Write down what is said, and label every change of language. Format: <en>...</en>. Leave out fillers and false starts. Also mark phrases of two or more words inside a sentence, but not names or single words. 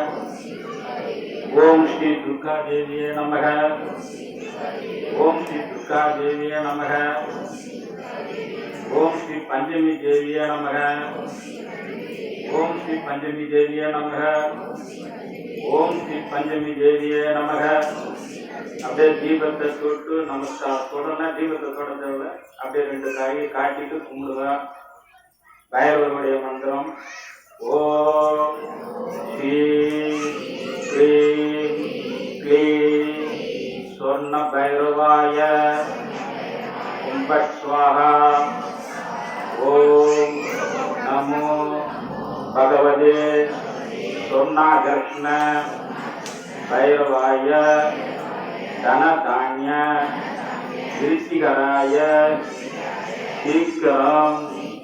<sa>ओम श्री दुर्गा देविये नमः. ओम श्री दुर्गा देविये नमः. ओम श्री पंचमी देविये नमः. ओम श्री पंचमी देविये नमः. ओम श्री पंचमी देविये नमः.</sa> <ta>அப்படியே தீபத்தை தொட்டு நமஸ்காரம் தொடர்னா தீபத்தை தொட தேவை. அப்படியே 2 காயை காட்டிட்டு கும்பிடுவா. பைரவருடைய மந்திரம்</ta> <sa>ॐ श्री क्रीं क्लीं स्वर्ण भैरवाय हुम्फट् स्वाहा. ॐ नमो भगवते स्वर्णाकर्षण भैरवाय धनधान्य ऋषिकराय शीघ्रं</sa>